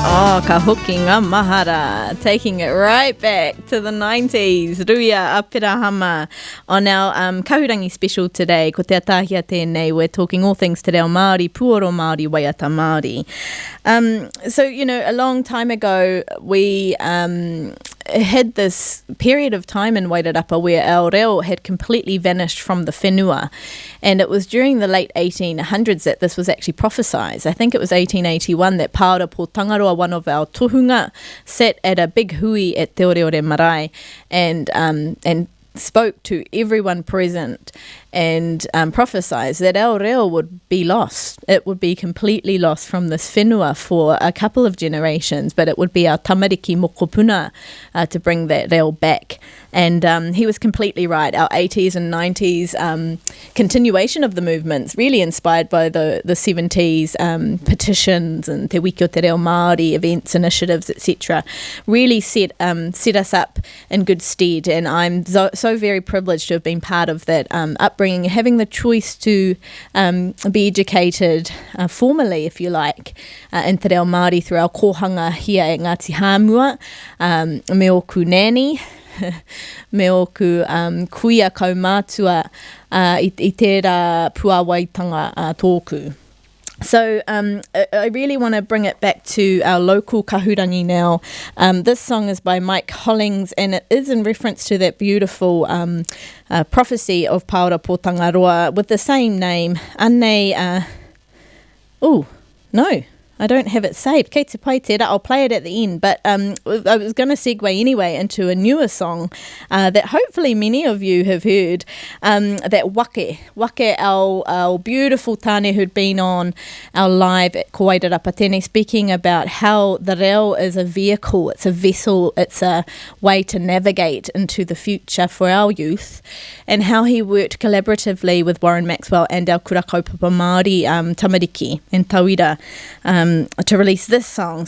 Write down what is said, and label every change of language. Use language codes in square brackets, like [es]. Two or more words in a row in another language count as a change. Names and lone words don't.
[mi] Oh, ka hoki ngā mahara, [en] taking it right back to the 90s. Ruia Apirahama on our Kahurangi special today. [mi] Ko te atahia tēnei, [en] we're talking all things [mi] te reo Māori, puoro Māori, waiata Māori. [en] So, you know, a long time ago, we had this period of time in Wairarapa where our reo had completely vanished from the whenua. And it was during the late 1800s that this was actually prophesied. I think it was 1881 that Paora po Tangaroa, one of our tohunga, sat at a big hui at Te Oreore Marae and spoke to everyone present and prophesied that our reo would be lost. It would be completely lost from this whenua for a couple of generations, but it would be our [mi] tamariki mokopuna [en] to bring that reo back. And he was completely right. Our 80s and 90s continuation of the movements, really inspired by the 70s petitions and Te Wiki o Te Reo Māori events, initiatives, etc., really set us up in good stead. And I'm so very privileged to have been part of that upbringing, having the choice to be educated formally, if you like, in [mi] Te Reo Māori [en] through our kohanga here at Ngāti Hāmua, [mi] me oku nani, me oku kuia kaumātua I tērā puawaitanga tōku. [en] So I really want to bring it back to our local kahurangi now. This song is by Mike Hollings, and it is in reference to that beautiful prophecy of Paora po Tangaroa with the same name. Anei, no, I don't have it saved. [mi] Kei te pai tērā, [en] I'll play it at the end. But I was going to segue anyway into a newer song that hopefully many of you have heard, that Wake, our beautiful tāne who'd been on our live at Ko Wairarapa Tēnei, speaking about how the reo is a vehicle, it's a vessel, it's a way to navigate into the future for our youth, and how he worked collaboratively with Warren Maxwell and our [mi] Kura Kaupapa Māori tamariki [en] and tauira to release this song.